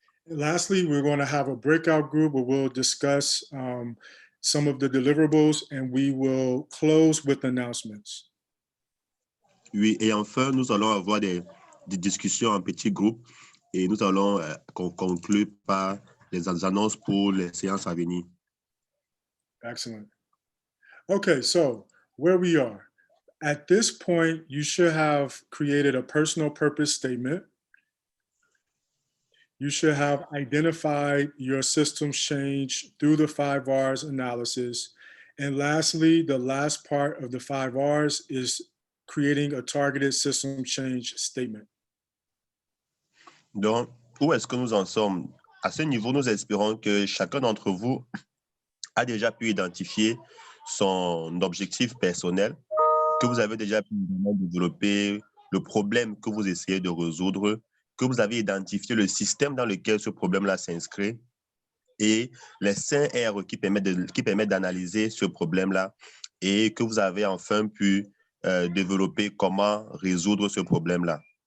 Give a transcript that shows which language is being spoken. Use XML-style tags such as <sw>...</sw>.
<en>And lastly, we're going to have a breakout group where we'll discuss some of the deliverables and we will close with announcements.</en> <fr>Oui, et enfin, nous allons avoir des discussions en petits groupes et nous allons conclure par les annonces pour les séances à venir.</fr> <en>Excellent. Okay, so where we are. At this point, you should have created a personal purpose statement. You should have identified your systems change through the 5 R's analysis. And lastly, the last part of the 5 R's is creating a targeted system change statement.</en> <fr>Donc, où est-ce que nous en sommes? À ce niveau, nous espérons que chacun d'entre vous a déjà pu identifier son objectif personnel, que vous avez déjà pu développer le problème que vous essayez de résoudre, que vous avez identifié le système dans lequel ce problème-là s'inscrit et les 5 R qui permettent d'analyser ce problème-là et que vous avez enfin pu développer comment résoudre ce problème-là.</fr>